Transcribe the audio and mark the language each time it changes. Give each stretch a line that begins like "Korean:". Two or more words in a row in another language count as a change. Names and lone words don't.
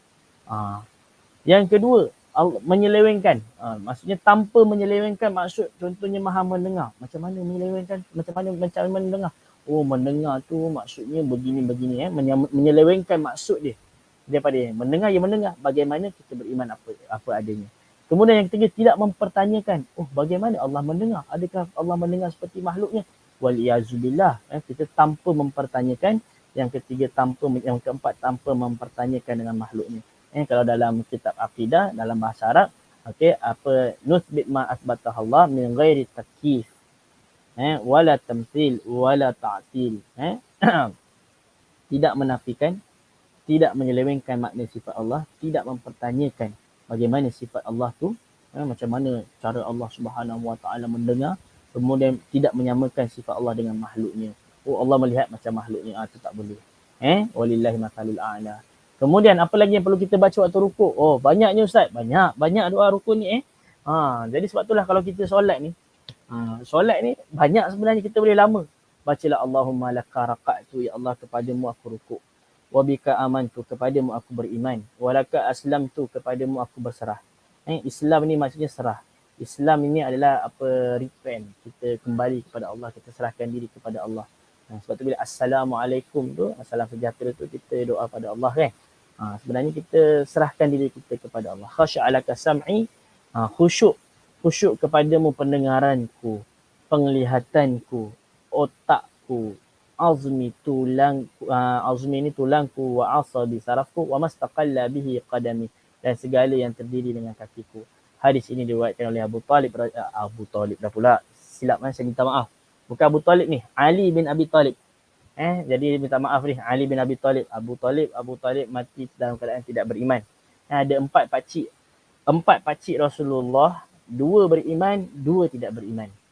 Malay: Yang kedua, menyelewengkan. Maksudnya tanpa menyelewengkan, maksud contohnya Maha mendengar. Macam mana menyelewengkan? Macam mana mendengar? Mendengar tu maksudnya begini-begini. Menyelewengkan maksud dia. Daripada mendengar, ya mendengar. Bagaimana kita beriman apa adanya. Kemudian yang ketiga, tidak mempertanyakan, bagaimana Allah mendengar? Adakah Allah mendengar seperti makhluknya?
Arabic: والعياذ بالله.
Malay: Kita tanpa mempertanyakan. Yang ketiga, yang keempat, tanpa mempertanyakan dengan makhluknya. Kalau dalam kitab akidah, dalam bahasa Arab,
Arabic: نثبت ما أثبته الله من غير تكييف. ولا تمثيل، ولا تعطيل.
Malay: Tidak menafikan, tidak menyelewengkan makna sifat Allah, tidak mempertanyakan bagaimana sifat Allah tu, macam mana cara Allah
Arabic: سبحانه وتعالى
Malay: mendengar, kemudian tidak menyamakan sifat Allah dengan makhluknya. Allah melihat macam makhluknya, itu tak boleh.
Arabic: ولله المثل الأعلى.
Malay: Kemudian apa lagi yang perlu kita baca waktu rukuk? Banyaknya Ustaz, banyak doa rukuk ni. Jadi sebab itulah kalau kita solat ni, banyak sebenarnya kita boleh lama. Bacalah
Arabic: اللهم لك ركعت,
Malay: ya Allah kepadamu aku rukuk.
Arabic: وبك آمنت,
Malay: kepadamu aku beriman.
Arabic: ولك أسلمت,
Malay: kepadamu aku berserah. Islam ni maksudnya serah. Islam ini adalah repent. Kita kembali kepada Allah, kita serahkan diri kepada Allah. Sebab tu bila Assalamualaikum tu, Assalam sejahtera tu, kita doa pada Allah kan. Sebenarnya kita serahkan diri kita kepada Allah.
Arabic: خشع لك سمعي,
Malay: khusyuk kepadamu pendengaranku, penglihatanku, otakku, azmi ini tulangku,
Arabic: وعصبي sarafku, وما استقل به قدمي,
Malay: dan segala yang terdiri dengan kakiku. Hadis ini diriwayatkan oleh Abu Talib dah pula. Silap saya minta maaf. Bukan Abu Talib ni, Ali bin Abi Talib. Jadi minta maaf ni, Ali bin Abi Talib. Abu Talib mati dalam keadaan tidak beriman. Ada 4 pakcik 4 pakcik Rasulullah, 2 beriman, 2 tidak beriman.